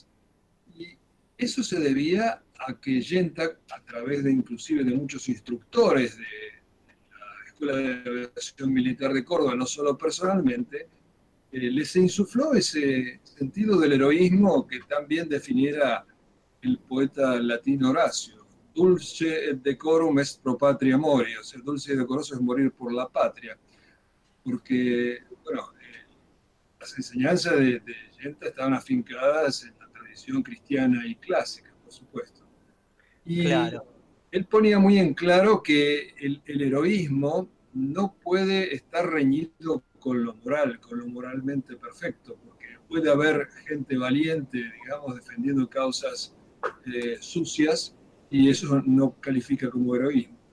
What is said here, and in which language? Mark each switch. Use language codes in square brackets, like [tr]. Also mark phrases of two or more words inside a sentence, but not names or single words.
[es] Y eso se debía a que Yenta, a través de inclusive de muchos instructores de la Escuela de Aviación Militar de Córdoba, no solo personalmente, les insufló ese sentido del heroísmo que también definiera el poeta latino Horacio. [la] Dulce et decorum est pro patria mori, [es] o sea, dulce y decoroso es morir por la patria, porque, bueno, las enseñanzas de Yenta estaban afincadas en la tradición cristiana y clásica, por supuesto. Y Claro. él ponía muy en claro que el heroísmo no puede estar reñido con lo moral, con lo moralmente perfecto, porque puede haber gente valiente, digamos, defendiendo causas sucias, y eso no califica como heroísmo.